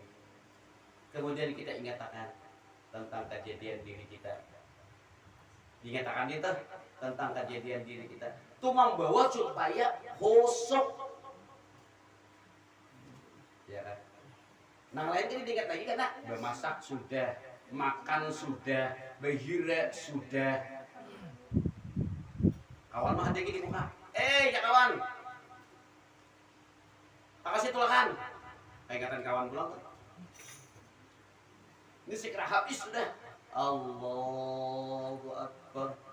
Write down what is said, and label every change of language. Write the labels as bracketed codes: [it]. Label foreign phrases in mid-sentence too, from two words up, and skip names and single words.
[bjn] Kemudian kita ingatkan tentang kejadian diri kita. Dinyatakan itu tentang kejadian diri kita. Itu membawa supaya khusyuk. Ya kan? Nah lain ini diingat lagi karena bermasak sudah, makan sudah, berhira sudah. Kawan mah ada di muka. Ya kawan. Makasih tulakan. Ingatan kawan pulang tuh. Ini segera habis sudah. [ar] Allahu Akbar.